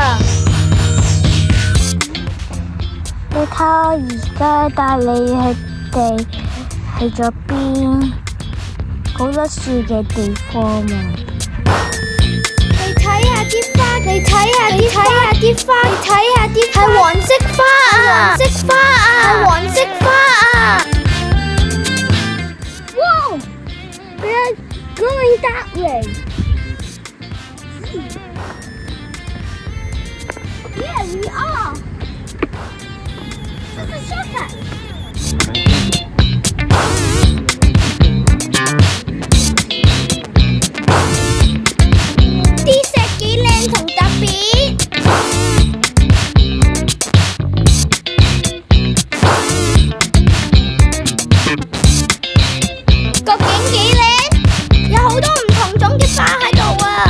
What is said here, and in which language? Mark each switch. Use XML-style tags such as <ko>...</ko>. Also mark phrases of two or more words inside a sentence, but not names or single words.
<yue>你睇我而家帶你去咗邊？好多樹嘅地方啊！你睇下啲花，你睇下啲花，係黃色花啊！係黃色花啊！Wow!</yue> <en>We are going that way. Yeah, we are. This is Shepherd.</en> <yue>啲石幾靚同特別，個景幾靚，有好多唔同種嘅花喺度啊！</yue>